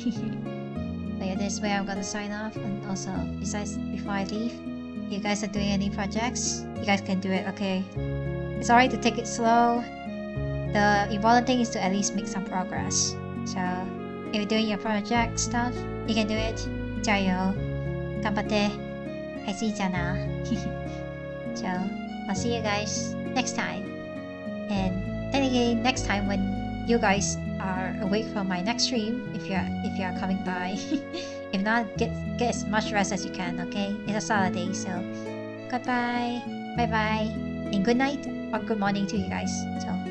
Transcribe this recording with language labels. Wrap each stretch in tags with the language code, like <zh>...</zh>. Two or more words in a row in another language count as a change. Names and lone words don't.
<en>But yeah, this is where I'm gonna sign off. And also, besides, before I leave, if you guys are doing any projects, you guys can do it, okay? It's alright to take it slow. The important thing is to at least make some progress. So, if you're doing your project stuff, you can do it.</en> <zh>加油! 頑張って! 还是一家拿.</zh> <en>So, I'll see you guys next time. And technically, next time when you guys are awake from my next stream, if you are coming by. If not, get as much rest as you can, okay? It's a Saturday, so goodbye, bye bye, and good night or good morning to you guys.</en>